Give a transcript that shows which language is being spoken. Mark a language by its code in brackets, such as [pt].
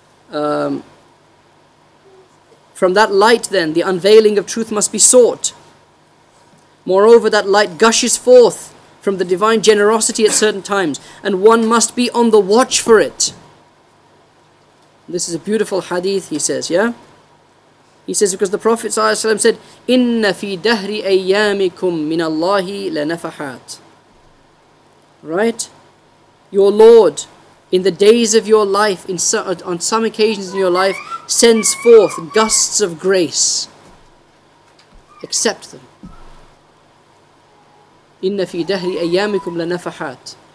[en] From that light then, the unveiling of truth must be sought. Moreover, that light gushes forth from the divine generosity at certain times, and one must be on the watch for it. This is a beautiful hadith, he says, yeah? He says, because the Prophet ﷺ said, [ar] إِنَّ فِي دَهْرِ أَيَّامِكُمْ مِنَ اللَّهِ لَنَفَحَاتٍ. [en] Right? Your Lord, in the days of your life, on some occasions in your life, sends forth gusts of grace. Accept them. [ar] إِنَّ فِي دَهْرِ أَيَّامِكُمْ لَنَفَحَاتٍ.